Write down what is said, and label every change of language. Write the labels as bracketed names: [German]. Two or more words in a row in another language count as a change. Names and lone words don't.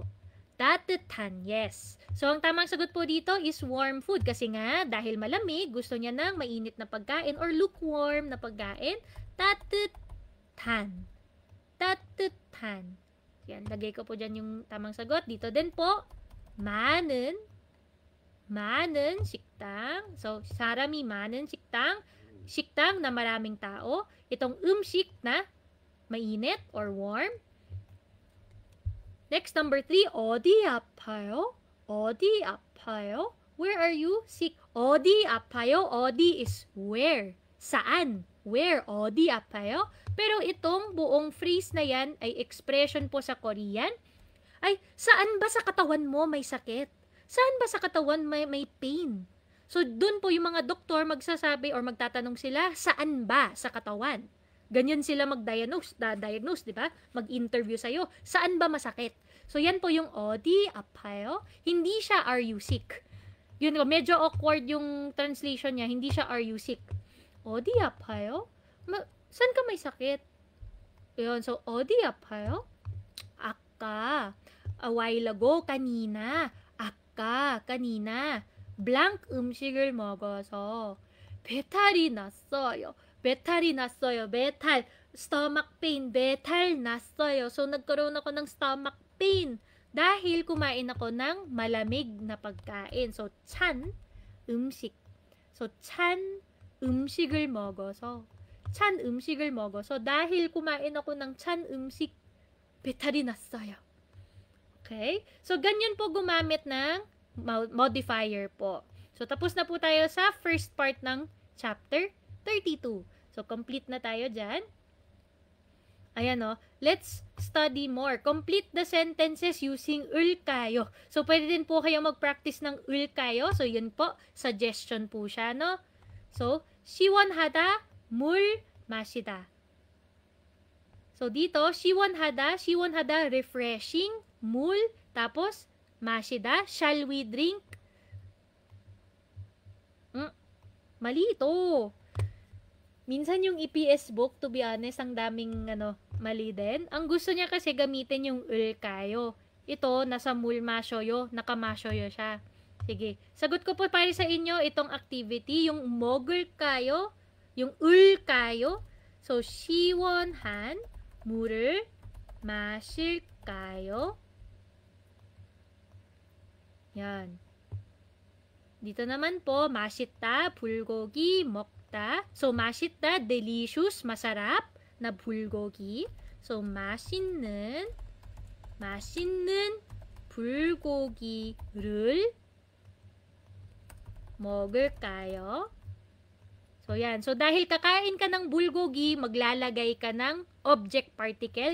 [Korean] 따뜻한, yes. [Filipino] So, ang tamang sagot po dito is [English] warm food. [Filipino] Kasi nga, dahil malamig, gusto niya ng mainit na pagkain or lukewarm na pagkain. [Korean] 따뜻한. 따뜻한. [Filipino] Yan, lagay ko po dyan yung tamang sagot. Dito din po, [Korean] 많은 식당. So, 사람이 많은 식당. 식당 [Filipino] na maraming tao. Itong 음식 na mainit or warm. [English] Next, number 3, [Korean] 어디 아파요? 어디 아파요? [English] Where are you sick? [Korean] 어디 아파요? 어디 [English] is where. [Korean] Saan? Where? 어디 아파요? [Filipino] Pero itong buong phrase na yan ay expression po sa Korean. Ay, saan ba sa katawan mo may sakit? Saan ba sa katawan may pain? So, dun po yung mga doktor magsasabi or magtatanong sila, saan ba sa katawan? Ganyan sila mag-diagnose, di ba? Mag-interview sa'yo. Saan ba masakit? So, yan po yung [Korean] 어디 아파요? [Filipino] Hindi siya [English] are you sick. [Filipino] Yun, medyo awkward yung translation niya. Hindi siya [English] are you sick. [Korean] 어디 아파요? [Filipino] Saan ka may sakit? Yun, so, [Korean] 어디 아파요? 아까, [English] a while ago, [Filipino] kanina. [Korean] 아까, kanina. blank 음식을 먹어서 배탈이 났어요. 배탈이 났어요. 배탈, [English] stomach pain, [Korean] 배탈 났어요. [Filipino] So, nagkaroon ako ng [English] stomach pain [Filipino] dahil kumain ako ng malamig na pagkain. So, [Korean] 찬 음식. So, 찬 음식을 먹어서. 찬 음식을 먹어서 [Filipino] dahil kumain ako ng [Korean] 찬 음식, 배탈이 났어요. [Filipino] Okay? So, ganyan po gumamit ng modifier po. So, tapos na po tayo sa [English] first part [Filipino] ng chapter 32. So, complete na tayo dyan. Ayan o. [English] Let's study more. Complete the sentences using ulkayo. [Filipino] So, pwede din po kayo mag-practice ng ulkayo. So, yun po. Suggestion po siya, no? So, [Korean] 시원하다, 물 마시다. [Filipino] So, dito, [Korean] 시원하다, refreshing, 물, tapos, 마시다, [English] shall we drink? [Filipino] Mali ito. Minsan yung EPS book, [English] to be honest, [Filipino] ang daming mali din. Ang gusto niya kasi gamitin yung ulkayo. Ito, nasa mulmasyoyo, nakamasyoyo siya. Sige, sagot ko po para sa inyo itong activity, yung 먹을까요, yung ulkayo. So, [Korean] 시원한 물을 마실까요? [Filipino] Yan. Dito naman po, [Korean] 맛있다, 불고기, 먹다. So, 맛있다, delicious, [Filipino] masarap na 불고기. [Korean] So, 맛있는 불고기를 먹을까요? [Filipino] So, yan. So, dahil kakain ka ng bulgogi, maglalagay ka ng [English] object particle.